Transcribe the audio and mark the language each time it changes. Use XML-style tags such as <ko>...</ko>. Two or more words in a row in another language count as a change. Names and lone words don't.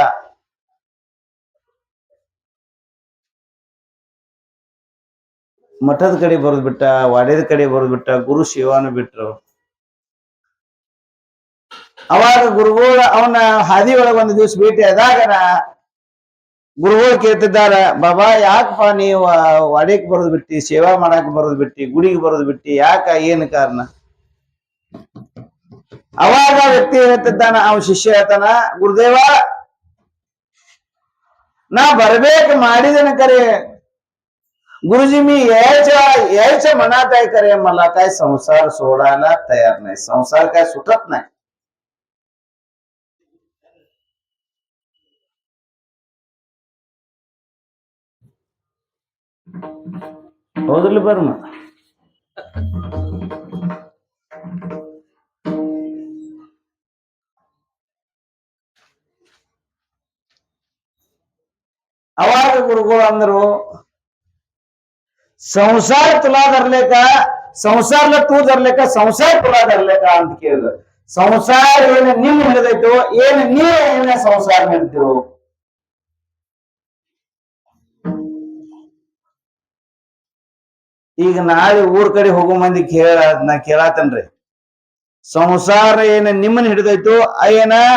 <kn>ಮಠದ ಕಡೆ ಬರೋದ್ ಬಿಟ್ಟ ವಾಡ್ಯದ ಕಡೆ ಬರೋದ್ ಬಿಟ್ಟ ಗುರು ಸೇವಾನು ಬಿಟ್ರು ಅವಾಗ ಗುರುಗಳು ಅವನ ಹಾದಿ ಒಳಗ ಒಂದು ದಿವಸ ಭೇಟಿ ಆದಾಗನ ಗುರುಗಳು ಕೇಳ್ತಿದ್ದಾರ ಬಾಬಾ ಯಾಕಪ್ಪ ನೀವು ವಾಡ್ಯಕ್ ಬರೋದ್ ಬಿಟ್ಟಿ ಸೇವಾ ಮಾಡಾಕ್ ಬರೋದ್ ಬಿಟ್ಟಿ ಗುಡಿಗೆ ಬರೋದ್ ಬಿಟ್ಟಿ ಯಾಕ ಏನ್ ಕಾರಣ ಅವಾಗ ವ್ಯಕ್ತಿ ಹೇಳ್ತಿದ್ದಾನ ಅವ ಶಿಷ್ಯ ಹೇಳ್ತಾನ ಗುರುದೇವ ನಾ ಬರ್ಬೇಕು ಮಾಡಿದೇನ ಕರೆ</kn> <mr>गुरुजी मी यायच्या मनात आहे करे मला काय संसार सोडायला तयार नाही संसार काय सुटत नाही</mr> <kn>ಹೌದ್ರಲ್ಲ ಬರ್ಮ ಅವಾಗ ಗುರುಗಳು ಅಂದ್ರು</kn> <mr>संसार तुला धरले का संसारला तू धरले का संसार तुला धरले का</mr> <kn>ಅಂತ ಕೇಳಿದ್ರು ಸಂಸಾರ ಏನು ನಿಮ್ ಹಿಡಿದೈತೋ ಏನು ನೀವೇ ಏನ ಸಂಸಾರ ಹಿಡಿದೋ ಈಗ ನಾಳೆ ಊರ್ ಕಡೆ ಹೋಗೋ ಮಂದಿ ನಾ ಕೇಳಾತನ್ರಿ ಸಂಸಾರ ಏನ ನಿಮ್ಮನ್ನ ಹಿಡಿದೈತೋ ಏನ</kn>